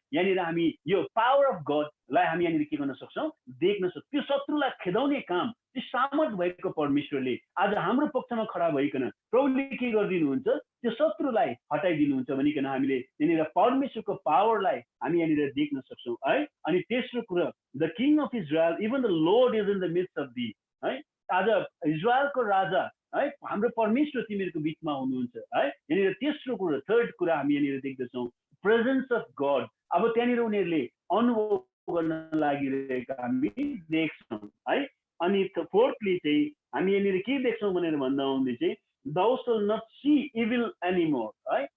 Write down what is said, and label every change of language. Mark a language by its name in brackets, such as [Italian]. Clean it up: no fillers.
[Nepali] यहाँनिर हामी यो पावर अफ गडलाई हामी यहाँनिर के गर्न सक्छौँ, देख्न सक्छौँ। त्यो शत्रुलाई खेदाउने काम त्यो सामर्थ भएको परमेश्वरले आज हाम्रो पक्षमा खडा भइकन प्रभुले के गरिदिनुहुन्छ, त्यो शत्रुलाई हटाइदिनुहुन्छ भनिकन हामीले यहाँनिर परमेश्वरको पावरलाई हामी यहाँनिर देख्न सक्छौँ है। अनि तेस्रो कुरा [English] The king of Israel even the Lord is in the midst of the है। [Nepali] आज इजरायलको राजा है, हाम्रो परमेश्वर तिमीहरूको बिचमा हुनुहुन्छ है। यहाँनिर तेस्रो कुरा, थर्ड कुरा हामी यहाँनिर देख्दछौँ प्रेजेन्स अफ गड। अब त्यहाँनिर उनीहरूले अनुभव गर्न लागिरहेका हामी देख्छौँ है। अनि फोर्थली चाहिँ हामी यहाँनिर के देख्छौँ भनेर भन्दा हुँदै चाहिँ [English] thou shalt not see evil anymore [Nepali] है।